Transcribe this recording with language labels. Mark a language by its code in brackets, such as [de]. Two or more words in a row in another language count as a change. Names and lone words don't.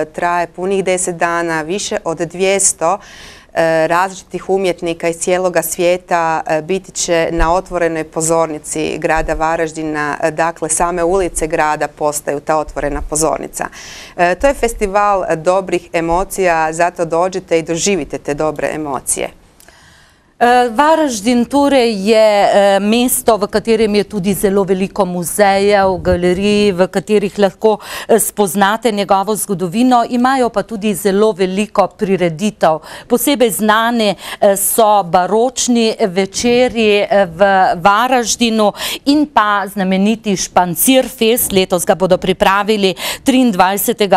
[hr] Traje punih 10 dana, više od 200 različitih umjetnika iz cijeloga svijeta biti će na otvorenoj pozornici grada Varaždina, dakle same ulice grada postaju ta otvorena pozornica. To je festival dobrih emocija, zato dođite i doživite te dobre emocije. [sl] Varaždin torej je mesto, v katerem je tudi zelo veliko muzejev, galerij, v katerih lahko spoznate njegovo zgodovino, imajo pa tudi zelo veliko prireditev. Posebej znane so baročni večeri v Varaždinu in pa znameniti Špancirfest, letos ga bodo pripravili 23.